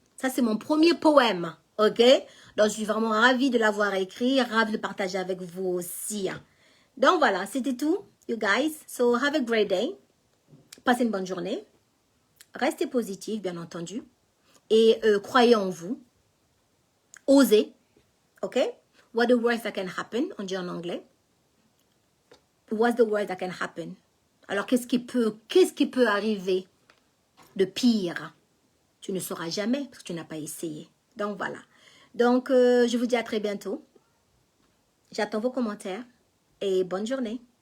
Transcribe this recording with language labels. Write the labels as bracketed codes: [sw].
[fr] Ça, c'est mon premier poème. OK? Donc, je suis vraiment ravie de l'avoir écrit. Ravie de partager avec vous aussi. Hein. Donc, voilà, c'était tout, [en] you guys. So, have a great day. [fr] Passez une bonne journée. Restez positif, bien entendu. Et croyez en vous. Osez. OK? [en] What the worst that can happen? [fr] On dit en anglais. [en] What's the worst that can happen? [fr] Alors, qu'est-ce qui peut arriver de pire? Tu ne sauras jamais parce que tu n'as pas essayé. Donc, voilà. Donc, je vous dis à très bientôt. J'attends vos commentaires et bonne journée.